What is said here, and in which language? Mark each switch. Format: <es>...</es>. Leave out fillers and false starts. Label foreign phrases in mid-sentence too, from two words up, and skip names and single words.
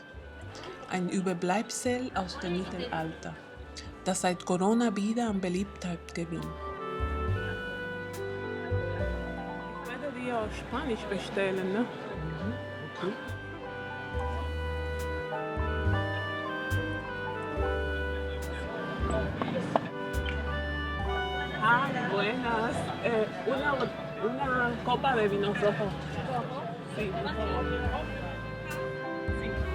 <de>Ein Überbleibsel aus dem Mittelalter, das seit Corona wieder an Beliebtheit gewinnt. Ich werde dir auf Spanisch bestellen, ne? Okay.</de> <es>Ah, buenas. Una copa de vino rojo. Sí, por favor. Sí.</es>